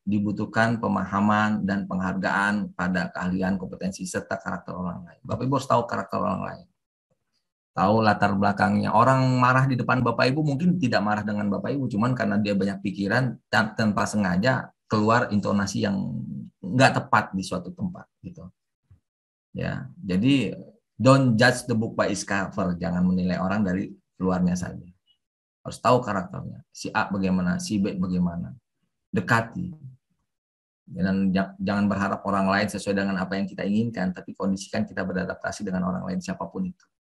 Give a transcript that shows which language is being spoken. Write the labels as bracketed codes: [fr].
[id] Dibutuhkan pemahaman dan penghargaan pada keahlian, kompetensi, serta karakter orang lain. Bapak Ibu harus tahu karakter orang lain. Tahu latar belakangnya. Orang marah di depan Bapak Ibu mungkin tidak marah dengan Bapak Ibu, cuman karena dia banyak pikiran dan tanpa sengaja keluar intonasi yang nggak tepat di suatu tempat gitu. Ya, jadi [en] don't judge the book by its cover. [id] Jangan menilai orang dari luarnya saja. Harus tahu karakternya. Si A bagaimana, si B bagaimana. Dekati. Dan jangan berharap orang lain sesuai dengan apa yang kita inginkan, tapi kondisikan kita beradaptasi dengan orang lain siapapun itu.